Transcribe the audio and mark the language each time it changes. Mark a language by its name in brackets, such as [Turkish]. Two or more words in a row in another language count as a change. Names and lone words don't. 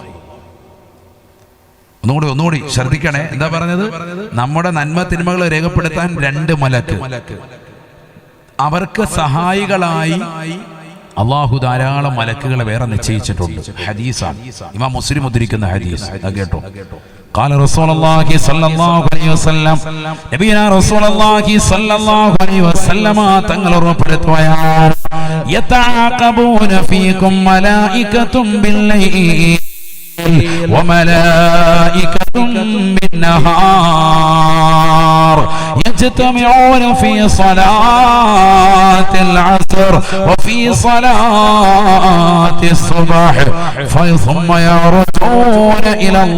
[Malayalam] ഒന്നുകൂടി ശ്രദ്ധിക്കണേ. എന്താ പറഞ്ഞത്? നമ്മുടെ നന്മ തിന്മകളെ രേഖപ്പെടുത്താൻ രണ്ട് മലക്ക്, അവർക്ക് സഹായികളായി അല്ലാഹു ധാരാളം മലക്കുകളെ വേറെ നിശ്ചയിച്ചിട്ടുണ്ട്. ഹദീസാണ്, ഇമാം മുസ്ലിം ഉദ്ധരിക്കുന്ന ഹദീസ്. കേട്ടോ. [Arabic] قال رسول الله صلى الله عليه وسلم نبينا رسول الله صلى الله عليه وسلم [Malayalam] തങ്ങൾ ഓർമ്മപ്പെടുത്തുകയാണ്. [Arabic] يتعاقبون فيكم ملائكة بالليل وملائكة بالنهار يجتمعون في صلاة العصر وفي صلاة الصبح ثم يرجعون إلى